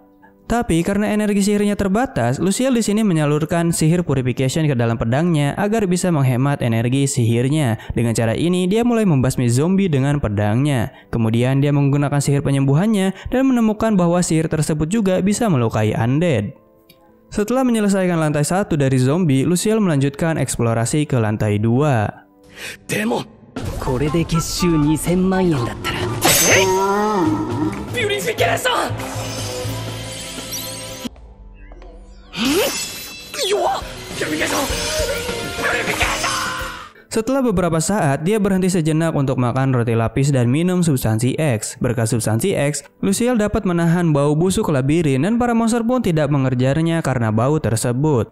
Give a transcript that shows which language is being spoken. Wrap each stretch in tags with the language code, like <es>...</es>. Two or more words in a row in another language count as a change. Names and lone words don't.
<id>Tapi karena energi sihirnya terbatas, Luciel di sini menyalurkan sihir purification ke dalam pedangnya agar bisa menghemat energi sihirnya. Dengan cara ini, dia mulai membasmi zombie dengan pedangnya. Kemudian dia menggunakan sihir penyembuhannya dan menemukan bahwa sihir tersebut juga bisa melukai undead. Setelah menyelesaikan lantai 1 dari zombie, Luciel melanjutkan eksplorasi ke lantai 2.</id> <ja>Demo, これで月収2000万円だったら。Purification!</ja> <id>Setelah beberapa saat, dia berhenti sejenak untuk makan roti lapis dan minum substansi X. Berkat substansi X, Luciel dapat menahan bau busuk labirin dan para monster pun tidak mengejarnya karena bau tersebut.</id>